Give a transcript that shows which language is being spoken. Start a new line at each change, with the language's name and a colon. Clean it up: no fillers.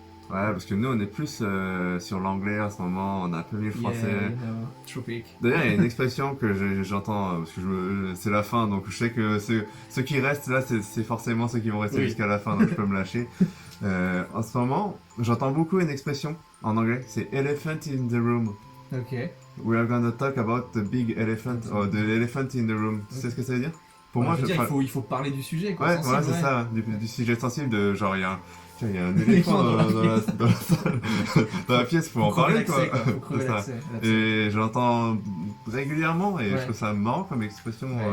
French: Ouais, parce que nous on est plus sur l'anglais en ce moment, on a un peu mis le français. Tropique. D'ailleurs, il y a une expression que j'entends, parce que c'est la fin, donc je sais que ceux qui restent là, c'est forcément ceux qui vont rester jusqu'à la fin, donc je peux me lâcher. En ce moment, j'entends beaucoup une expression en anglais, c'est
English: elephant in the room.
French: Ok.
English: We are gonna talk about the big elephant, or the elephant in the room.
French: Tu sais ce que ça veut dire? Pour moi, il faut parler du sujet, quoi. Ouais, voilà, c'est ça, du sujet sensible, de genre, il y a un éléphant dans la salle, dans la pièce, faut en parler, quoi. Faut crever l'accès. Et je l'entends régulièrement, et je trouve ça marrant comme expression.